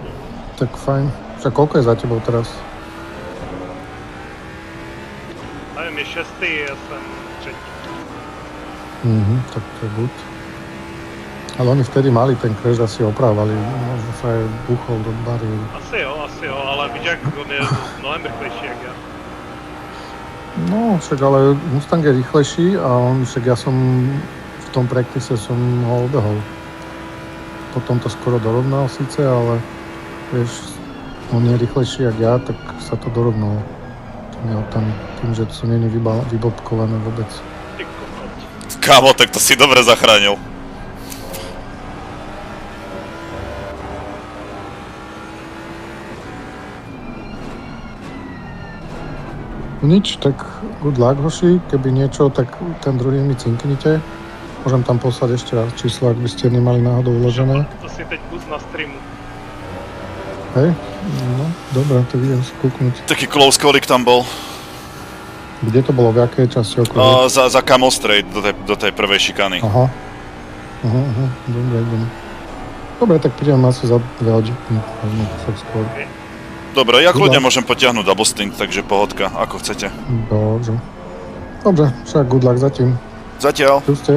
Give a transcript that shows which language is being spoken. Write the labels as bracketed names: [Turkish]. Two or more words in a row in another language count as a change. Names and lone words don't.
[Slovak] Tak fajn. Však koľko je za tebou teraz? Neviem, je 6. ja som 3. Tak to je good. Ale oni vtedy mali ten crash, asi opravovali, možno sa aj buchol do bariéry. [Czech] Asi jo, ale víš jak, on je mnohem rychlejší jak ja. [Slovak] No, však ale Mustang je rýchlejší a však ja som v tom practice ho obehol. Potom to skoro dorovnal síce, ale vieš, on je rýchlejší jak ja, tak sa to dorovnalo tými autami. Tým, že to nie je vybobkované vôbec. Ty kokot. Kámo, tak to si dobre zachránil. Nič, tak [English] good luck, [Slovak] hoši. Keby niečo, tak ten druhý mi cinknite. Môžem tam poslať ešte raz číslo, ak by ste nemali náhodou uložené. [Czech] To si teď pust na streamu. [Slovak] Hej, no, dobre, tak idem si kúknuť. Taký [English] close callik [Slovak] tam bol. Kde to bolo, v jakej časti okolo? Za Camel Straight, do tej prvej šikany. Aha, dobre, idem. Dobre, tak prídem asi za 2 hodiny, možno tak skôr. Dobre, ja kľudne môžem potiahnuť [English] double stint, [Slovak] takže pohodka, ako chcete. Dobre, však [English] good luck [Slovak] zatím. Zatiaľ. Tu ste.